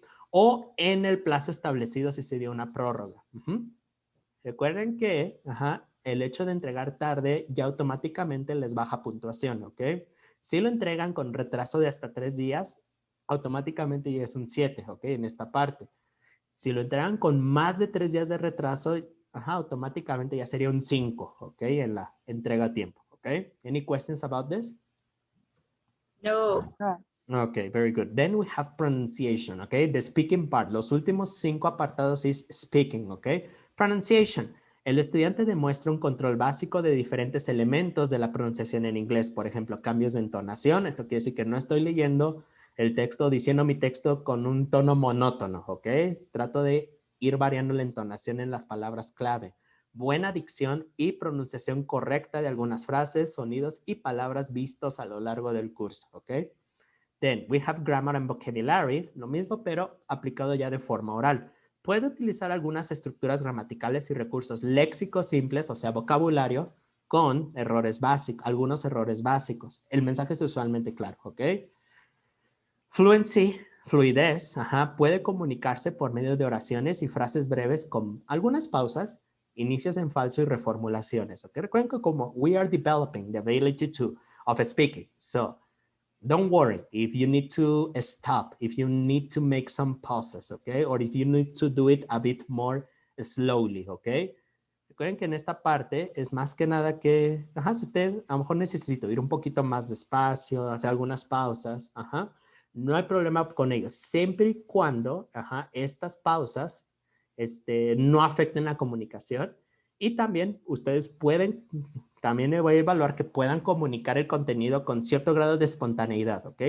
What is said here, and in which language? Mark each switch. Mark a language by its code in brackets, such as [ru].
[es] O en el plazo establecido si se dio una prórroga. Recuerden que el hecho de entregar tarde ya automáticamente les baja puntuación, ¿ok? Si lo entregan con retraso de hasta 3 días, automáticamente ya es un 7, ¿ok? En esta parte. Si lo entregan con más de 3 días de retraso, automáticamente ya sería un 5, ¿ok? En la entrega a tiempo. [en] okay? Any questions about this? No. Okay, very good. Then we have pronunciation, okay? The speaking part. [es] Los últimos 5 apartados [en] is speaking, okay? Pronunciation. [es] El estudiante demuestra un control básico de diferentes elementos de la pronunciación en inglés. Por ejemplo, cambios de entonación. Esto quiere decir que no estoy leyendo el texto, diciendo mi texto con un tono monótono, ¿ok? Trato de ir variando la entonación en las palabras clave. Buena dicción y pronunciación correcta de algunas frases, sonidos y palabras vistos a lo largo del curso, ¿ok? [en] Then we have grammar and vocabulary, [es] lo mismo pero aplicado ya de forma oral. Puede utilizar algunas estructuras gramaticales y recursos léxicos simples, o sea, vocabulario, con errores básicos, algunos errores básicos. El mensaje es usualmente claro, ¿ok? Fluency, fluidez, puede comunicarse por medio de oraciones y frases breves con algunas pausas, inicios en falso y reformulaciones, ¿ok? Recuerden que como [en] we are developing the ability of speaking, so don't worry if you need to stop, if you need to make some pauses, okay? Or if you need to do it a bit more slowly, okay? [es] Recuerden que en esta parte es más que nada que, si usted a lo mejor necesita ir un poquito más despacio, hacer algunas pausas, no hay problema con ello, siempre y cuando, estas pausas no afecten la comunicación y también ustedes pueden, también voy a evaluar que puedan comunicar el contenido con cierto grado de espontaneidad, ¿ok?